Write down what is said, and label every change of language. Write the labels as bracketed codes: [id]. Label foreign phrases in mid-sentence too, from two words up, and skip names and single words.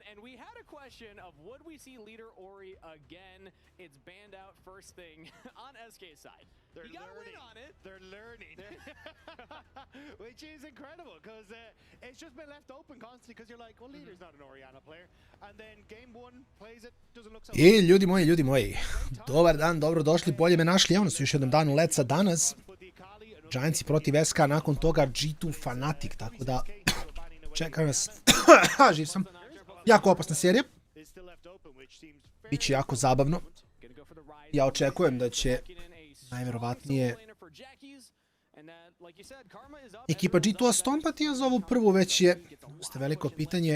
[en] And we had a question of would we see leader Ori again? It's banned out first thing on SK's side. They're you gotta learning. win on it. They're learning. Which is incredible, because it's just been left open constantly, because you're like, well, leader's not an Orianna player. And then game 1 plays it, doesn't look so [sr] I ljudi moji, dobar dan, dobrodošli, bolje me našli, evo nas u još jednom danu LEC-a danas. Giantsi protiv SK, nakon toga G2 Fnatic, tako da čekaju nas, živ sam, jako opasna serija, biće jako zabavno, ja očekujem da će najverovatnije ekipa G2-a stompati, a za ovu prvu već je veliko pitanje.